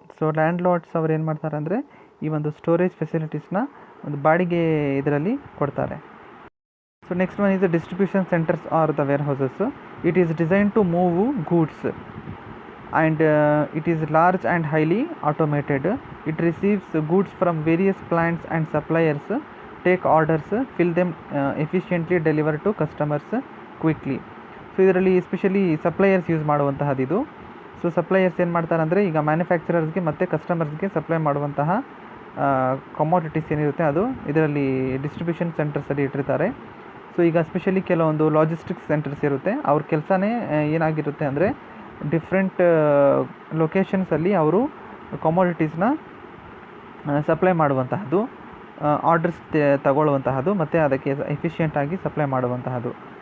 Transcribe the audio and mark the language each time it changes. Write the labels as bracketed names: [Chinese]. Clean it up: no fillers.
[Kannada] So land Lord's ಅವ್ರು ಏನು ಮಾಡ್ತಾರೆ ಅಂದರೆ ಈ ಒಂದು ಸ್ಟೋರೇಜ್ ಫೆಸಿಲಿಟೀಸ್ನ ಒಂದು ಬಾಡಿಗೆ ಇದರಲ್ಲಿ ಕೊಡ್ತಾರೆ. [English] So next one is the distribution centers are the warehouses. It is design to move goods and it is large and highly automated. It receives goods from various plants and suppliers, take orders, fill them efficiently, deliver to customers quickly. [Kannada] So ಇದರಲ್ಲಿ especially suppliers use ಮಾಡುವಂತಹದ್ದು. So suppliers ಏನು ಮಾಡ್ತಾರೆ ಅಂದರೆ ಈಗ ಮ್ಯಾನುಫ್ಯಾಕ್ಚರರ್ಸ್ಗೆ ಮತ್ತು ಕಸ್ಟಮರ್ಸ್ಗೆ supply ಮಾಡುವಂತಹ commodities ಏನಿರುತ್ತೆ ಅದು ಇದರಲ್ಲಿ ಡಿಸ್ಟ್ರಿಬ್ಯೂಷನ್ ಸೆಂಟರ್ಸಲ್ಲಿ ಇಟ್ಟಿರ್ತಾರೆ. ಸೊ ಈಗ ಎಸ್ಪೆಷಲಿ ಕೆಲವೊಂದು ಲಾಜಿಸ್ಟಿಕ್ಸ್ ಸೆಂಟರ್ಸ್ ಇರುತ್ತೆ, ಅವ್ರ ಕೆಲಸನೇ ಏನಾಗಿರುತ್ತೆ ಅಂದರೆ ಡಿಫ್ರೆಂಟ್ ಲೊಕೇಶನ್ಸಲ್ಲಿ ಅವರು ಕಮೋಡಿಟೀಸ್ನ ಸಪ್ಲೈ ಮಾಡುವಂತಹದ್ದು, ಆರ್ಡರ್ಸ್ ತಗೊಳ್ಳುವಂತಹದ್ದು ಮತ್ತು ಅದಕ್ಕೆ ಎಫಿಷಿಯೆಂಟಾಗಿ ಸಪ್ಲೈ ಮಾಡುವಂತಹದ್ದು.